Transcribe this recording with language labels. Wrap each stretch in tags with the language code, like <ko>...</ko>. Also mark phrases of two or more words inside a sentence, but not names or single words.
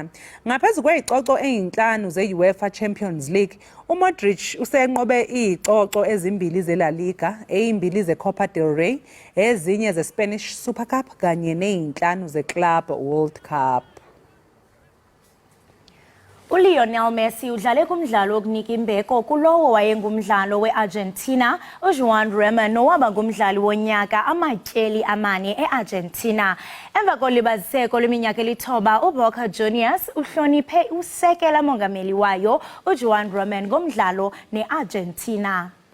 <zu>Ngaphezu kwezicoco ezinhlanu ze-UEFA Champions League uModric usenqobe izicoco ezimbili zeLa Liga, ezimbili zeCopa del Rey, ezinye zeSpanish Super Cup kanye nezinhlanu zeClub World Cup.</zu> <xh>Lionel Messi udlale kumdlalo wokunika imbeko kulowo wayengumdlalo weArgentina uJuan Reman nowaba ngumdlali wonyaka amatyeli amane eArgentina. Emva kolibaziseko leminyaka elithoba uBoca Juniors uhloniphe usekela mongameli wayo uJuan Reman ngomdlalo neArgentina.</xh>